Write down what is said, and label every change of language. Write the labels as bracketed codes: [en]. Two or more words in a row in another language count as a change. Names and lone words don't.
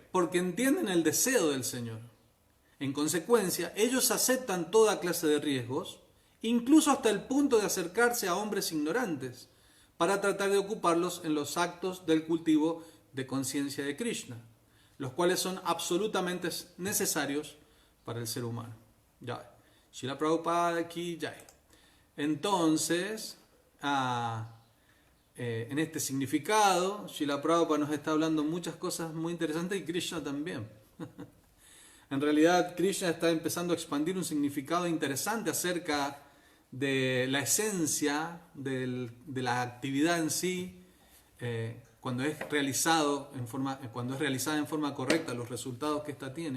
[es] Porque entienden el deseo del Señor. En consecuencia, ellos aceptan toda clase de riesgos, incluso hasta el punto de acercarse a hombres ignorantes, para tratar de ocuparlos en los actos del cultivo de conciencia de Krishna, los cuales son absolutamente necesarios para el ser humano. Jai. [hi] श्रील प्रभुपाद की जय. [es] Entonces, en este significado, Srila Prabhupada nos está hablando muchas cosas muy interesantes y Krishna también. En realidad, Krishna está empezando a expandir un significado interesante acerca de la esencia de la actividad en sí, cuando es realizada en forma correcta, los resultados que ésta tiene.